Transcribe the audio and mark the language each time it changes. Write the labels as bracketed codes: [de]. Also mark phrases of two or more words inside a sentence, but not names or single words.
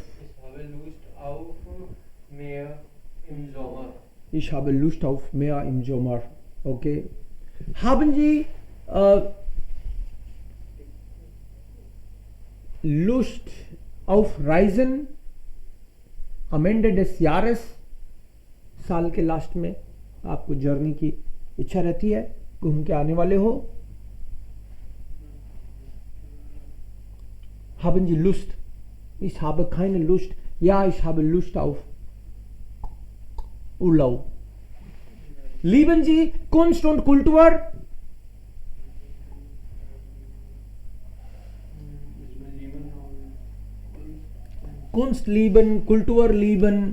[de] Ich habe Lust auf Meer im Sommer. Ich habe Lust auf Meer im Sommer. Okay. Haben Sie Lust auf Reisen am Ende des Jahres? [hi] साल के लास्ट में आपको जर्नी की इच्छा रहती है, घूम के आने वाले हो? [de] Haben Sie Lust? Ich habe keine Lust. Ja, ich habe Lust auf Urlaub. Lieben Sie Kunst und Kultur? Kunst lieben, Kultur lieben.